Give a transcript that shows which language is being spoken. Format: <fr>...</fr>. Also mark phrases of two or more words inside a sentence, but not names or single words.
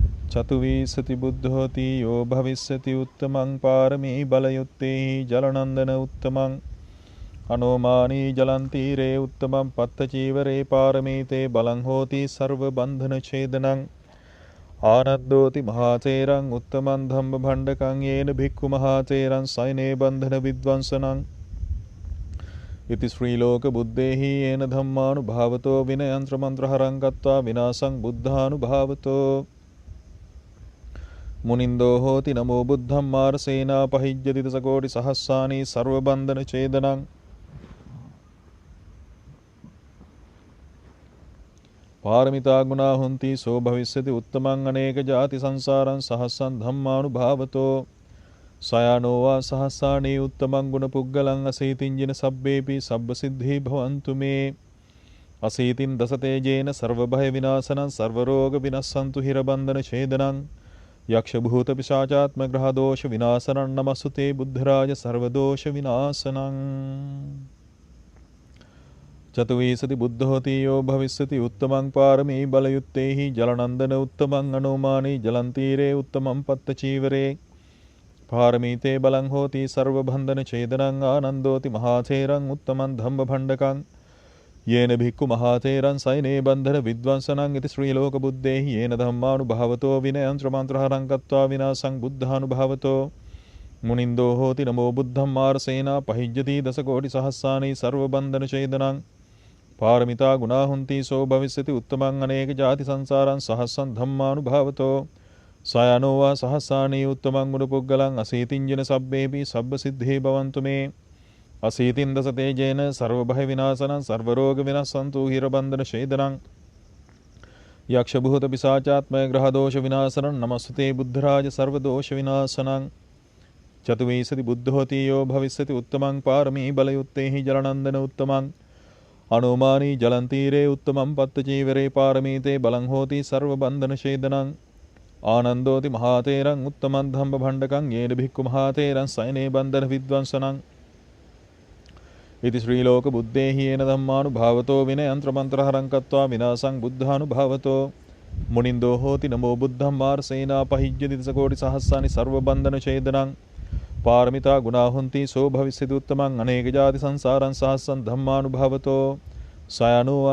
<pi>චතුවිසති බුද්ධෝති යෝ භවිස්සති උත්තමං පාරමී බලයුත්තේහි ජලනන්දන උත්තමං අනෝමානී ජලන්තීරේ උත්තමං පත්තචීවරේ පාරමීතේ බලං හෝති සර්ව බන්ධන ඡේදනං ආනද්දෝති මහාතේරං උත්තමං ධම්ම භණ්ඩකං යේන භික්ඛු මහාතේරං සයනේ බන්ධන විද්වංසනං ඉති ශ්‍රී ලෝක බුද්දේහි යේන ධම්මානුභාවතෝ විනයන්ත්‍ර මන්ත්‍රහරං ගත්වා විනාසං බුද්ධානුභාවතෝ මුනින්දෝ හෝති නමෝ බුද්ධං මාරසේනා පහිජ්ජති දසකෝටි සහස්සානී සර්ව බන්ධන ඡේදනං පාරමිතා ගුණා හොಂತಿ සෝ භවිස්සති උත්තමං අනේක ජාති සංසාරං සහස්සං ධම්මානුභාවතෝ සයනෝ වා සහස්සානී උත්තමං ගුණ පුග්ගලං අසීතින් ජින සබ්බේපි සබ්බ සිද්ධි භවන්තු මේ අසීතින් දසතේජේන සර්ව භය විනාශනං සර්ව රෝග විනස්සන්තු හිර බන්ධන ඡේදනං යක්ෂ භූත පිශාචාත්ම ග්‍රහ දෝෂ විනාශනං නමස්සුතේ බුද්ධරාජ සර්ව දෝෂ විනාශනං චතුවිසති බුද්ධෝති යෝ භවිස්සති උත්තමං පාරමී බලයුත්තේහි ජලනන්දන උත්තමං අනෝමානී ජලන්තීරේ උත්තමං පත්තචීවරේ පාරමීතේ බලං හෝති සර්ව බන්ධන ඡේදනං ආනන්දෝති මහාතේරං උත්තමං ධම්ම භණ්ඩකං යේන භික්ඛු මහාතේරං සයනේ බන්ධන විද්වංසනං ඉති ශ්‍රී ලෝක බුද්දේහි යේන ධම්මානුභාවතෝ විනයන්ත්‍ර මන්ත්‍රහරං ගත්වා විනාසං බුද්ධානුභාවතෝ මුනින්දෝ හෝති නමෝ බුද්ධං මාරසේනා පහිජ්ජති දසකෝටි සහස්සානී සර්ව බන්ධන ඡේදනං පාරමිතා ගුණා හොಂತಿ සෝ භවිස්සති උත්තමං අනේක ජාති සංසාරං සහස්සං ධම්මානුභාවතෝ සයනෝ වා සහස්සානී උත්තමං ගුණ පුග්ගලං අසීතින් ජන සබ්බේපි සබ්බ සිද්ධේ භවන්තු මේ අසීතින් දස තේජේන සර්ව භය විනාශනං සර්ව රෝග විනස්සන්තු හිර බන්ධන ඡේදනං යක්ෂ භූත පිසාචාත්ම ග්‍රහ දෝෂ විනාශනං නමස්සතේ බුද්ධරාජ සර්ව දෝෂ විනාශනං චතුවිසති බුද්ධෝති යෝ භවිස්සති උත්තමං පාරමී බලයුත්තේහි ජලනන්දන උත්තමං අනෝමානී ජලන්තීරේ උත්තමං පත්තචීවරේ පාරමීතේ බලං හෝති සර්ව බන්ධන ඡේදනං ආනන්දෝති මහාතේරං උත්තමං ධම්ම භණ්ඩකං යේන භික්ඛු මහාතේරං සයනේ බන්ධන විද්වංසනං ඉති ශ්‍රී ලෝක බුද්දේහි යේන ධම්මානුභාවතෝ විනයන්ත්‍ර මන්ත්‍රහරං කତ୍වා විනාසං බුද්ධානුභාවතෝ මුනින්දෝ හෝති නමෝ බුද්ධං මාරසේනා පහිජ්ජති දසකෝටි සහස්සානි සර්ව බන්ධන ඡේදනං පාරමිතා ගුණා හොಂತಿ සෝ භවිස්සති උත්තමං අනේක ජාති සංසාරං සහස්සං ධම්මානුභාවතෝ සයනෝ වා</pi>